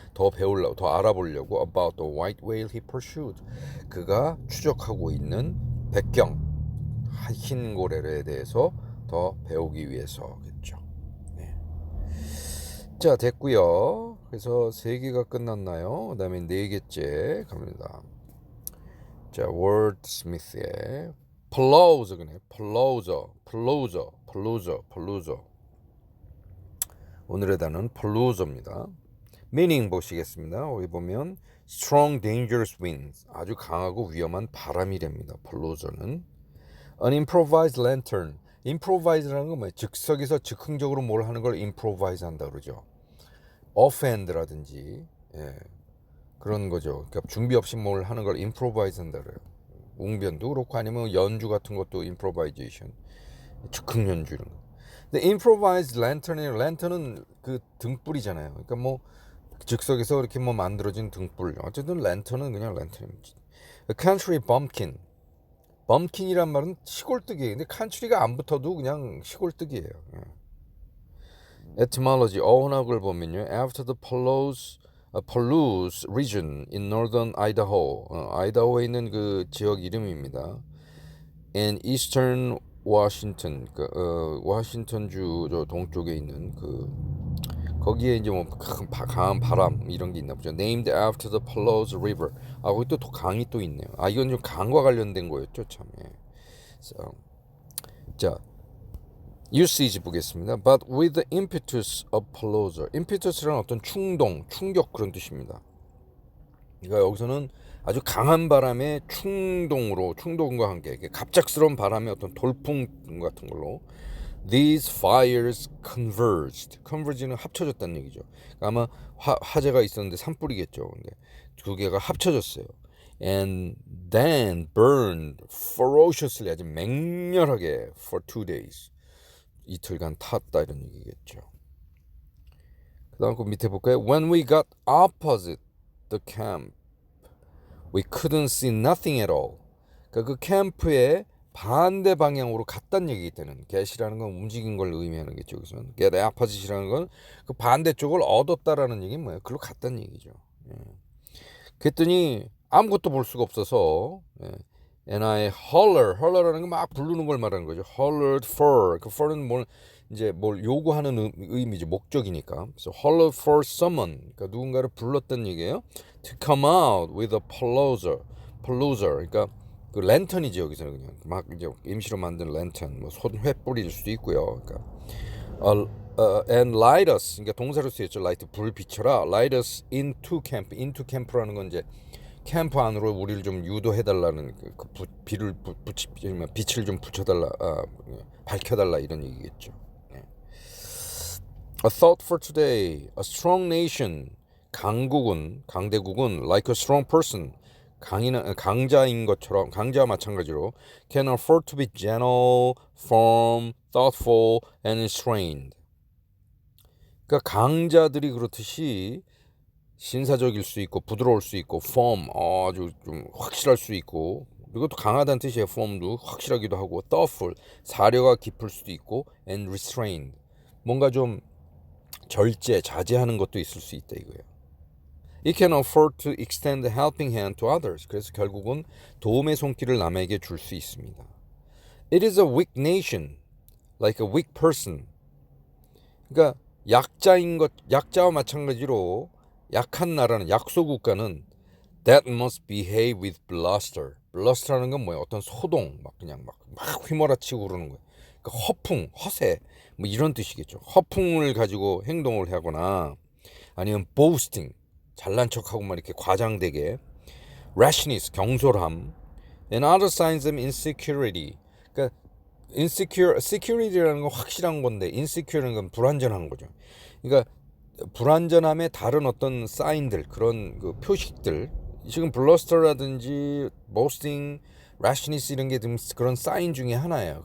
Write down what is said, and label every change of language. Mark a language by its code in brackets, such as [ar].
[ko] 더 배우려고, 더 알아보려고 [en] about the white whale he pursued. [ko] 그가 추적하고 있는 백경 흰 고래에 대해서 더 배우기 위해서겠죠. 네. 자, 됐고요. 그래서 3개가 끝났나요? 그 다음에 4개째 갑니다. 자, 월드스미스의 플로우저네. 플로우저. 오늘의 단어는 플로우저입니다. 미닝 보시겠습니다. 여기 보면 [en] strong dangerous winds, [ko] 아주 강하고 위험한 바람이랍니다. [en] 플로우저는 an improvised lantern. [ko] improvise라는 건 뭐예요? 즉석에서 즉흥적으로 뭘 하는 걸 improvise 한다 그러죠. offhand라든지 그런 거죠. 그러니까 준비 없이 뭘 하는 걸 improvise 한다 그래요. 웅변도 그렇고 아니면 연주 같은 것도 improvisation, 즉흥 연주 이런 거. 근데 improvised lantern은 그 등불이잖아요. 그러니까 뭐 즉석에서 이렇게 뭐 만들어진 등불. 어쨌든 lantern은 그냥 lantern입니다. [en] country bumpkin. [ko] 범킨이란 말은 시골뜨기예요. 근데 칸츄리가 안 붙어도 그냥 시골뜨기예요. etymology 어원학을 보면요. [en] after the Palouse region in northern Idaho. [ko] 아이다호에 있는 그 지역 이름입니다. [en] and eastern Washington. [ko] 워싱턴주 저 동쪽에 있는 거기에 이제 뭐 강한 바람 이런 게 있나 보죠. [en] Named after the Palouse River. [ko] 거기 또 강이 또 있네요. 이건 좀 강과 관련된 거였죠, 참. So, 자, usage 보겠습니다. [en] But with the impetus of Palouse. [ko] impetus라는 어떤 충격 그런 뜻입니다. 그러니까 여기서는 아주 강한 바람의 충동과 함께 갑작스러운 바람의 어떤 돌풍 같은 걸로 [en] These fires converged [ko] 는 합쳐졌다는 얘기죠. 그러니까 아마 화재가 있었는데 산불이겠죠. 근데 두 개가 합쳐졌어요. [en] And then burned ferociously, [ko] 아주 맹렬하게 [en] for 2 days. [ko] 이틀간 탔다 이런 얘기겠죠. 그 다음 그 밑에 볼까요? [en] When we got opposite the camp, we couldn't see nothing at all. [ko] 그러니까 그 캠프에 반대 방향으로 갔다는 얘기기 때문에 get이라는 건 움직인 걸 의미하는 거죠. 여기서는 get opposite이라는 건 그 반대쪽을 얻었다라는 얘기는 뭐예요? 그걸로 갔다는 얘기죠. 그랬더니 아무것도 볼 수가 없어서 [en] and I holler [ko] 라는 건 막 부르는 걸 말하는 거죠. [en] hollered for. [ko] 그 for는 뭘 요구하는 의미죠. 목적이니까. [en] 그래서 holler for someone. [ko] 그러니까 누군가를 불렀다는 얘기예요. [en] to come out with a palooza. [ko] 그러니까 그 랜턴이죠. 여기서는 그냥 막 이제 임시로 만든 랜턴, 뭐 손 횃불일 수도 있고요. [en] 그러니까 and light us. [ko] 그러니까 동사로 쓰였죠. [en] light 불 비춰라. light us into camp. [ko] into camp라는 건 이제 캠프 안으로 우리를 좀 유도해달라는 빛을 좀 붙여달라, 밝혀달라 이런 얘기겠죠. [en] A thought for today. A strong nation. [ko] 강대국은 [en] like a strong person. [ko] 강자인 것처럼 강자와 마찬가지로 [en] can afford to be gentle, firm, thoughtful, and restrained. [ko] 그러니까 강자들이 그렇듯이 신사적일 수 있고 부드러울 수 있고 firm 아주 좀 확실할 수 있고 이것도 강하다는 뜻이에요. firm도 확실하기도 하고 thoughtful 사려가 깊을 수도 있고 and restrained 뭔가 좀 자제하는 것도 있을 수 있다 이거예요. [en] It can afford to extend a helping hand to others. [ko] 그래서 결국은 도움의 손길을 남에게 줄 수 있습니다. [en] It is a weak nation, like a weak person. [ko] 그러니까 약자와 마찬가지로 약한 나라는 약소 국가는 [en] that must behave with bluster. [ko] bluster라는 건 뭐예요? 어떤 소동, 그냥 막 휘몰아치고 그러는 거예요. 그러니까 허풍, 허세, 뭐 이런 뜻이겠죠. 허풍을 가지고 행동을 하거나 아니면 boasting. 잘난 척하고 막 이렇게 과장되게. rashness, 경솔함. [en] and other signs of insecurity. [ko] 그러니까 security라는 건 확실한 건데 insecure는 건 불완전한 거죠. 그러니까 불완전함의 다른 어떤 사인들, 그런 그 표식들, 지금 블러스터라든지 boasting, rashness 이런 게 좀 그런 사인 중에 하나예요.